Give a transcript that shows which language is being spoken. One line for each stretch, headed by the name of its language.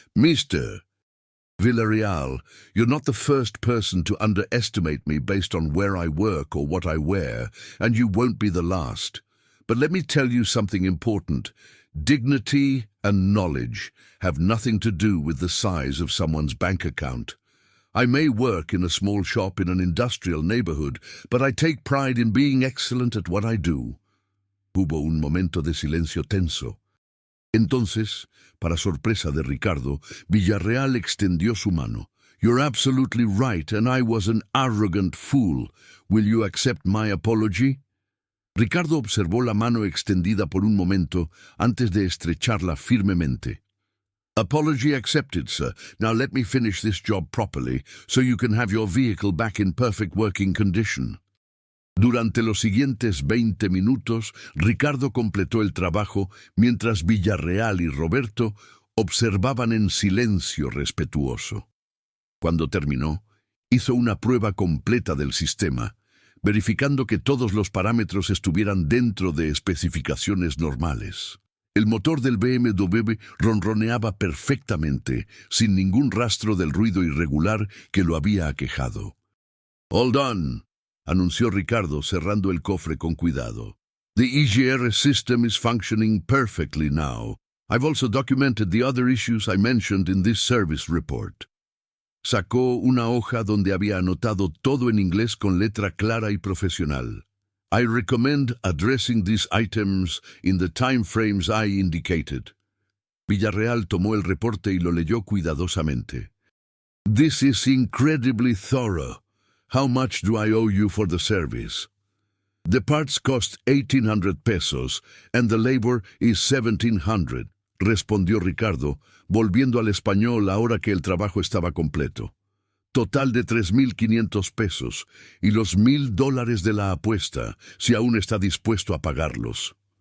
English: «Mr. Villarreal, you're not the first person to underestimate me based on where I work or what I wear, and you won't be the last. But let me tell you something important. Dignity and knowledge have nothing to do with the size of someone's bank account. I may work in a small shop in an industrial neighborhood, but I take pride in being excellent at what I do».
Spanish: Hubo un momento de silencio tenso. Entonces, para sorpresa de Ricardo, Villarreal extendió su mano.
English: «You're absolutely right, and I was an arrogant fool. Will you accept my apology?»
Spanish: Ricardo observó la mano extendida por un momento antes de estrecharla firmemente.
English: Apology accepted, sir. Now let me finish this job properly, so you can have your vehicle back in perfect working condition.
Spanish: Durante los siguientes 20 minutos, Ricardo completó el trabajo mientras Villarreal y Roberto observaban en silencio respetuoso. Cuando terminó, hizo una prueba completa del sistema, verificando que todos los parámetros estuvieran dentro de especificaciones normales. El motor del BMW ronroneaba perfectamente, sin ningún rastro del ruido irregular que lo había aquejado.
English: «All done»,
Spanish: anunció Ricardo cerrando el cofre con cuidado.
English: «The EGR system is functioning perfectly now. I've also documented the other issues I mentioned in this service report».
Spanish: Sacó una hoja donde había anotado todo en inglés con letra clara y profesional.
English: «I recommend addressing these items in the time frames I indicated».
Spanish: Villarreal tomó el reporte y lo leyó cuidadosamente.
English: «This is incredibly thorough. How much do I owe you for the service?» «The parts cost 1,800 pesos and the labor is 1,700,
Spanish: respondió Ricardo, volviendo al español ahora que el trabajo estaba completo. «Total de 3,500 pesos y los $1,000 de la apuesta, si aún está dispuesto a pagarlos».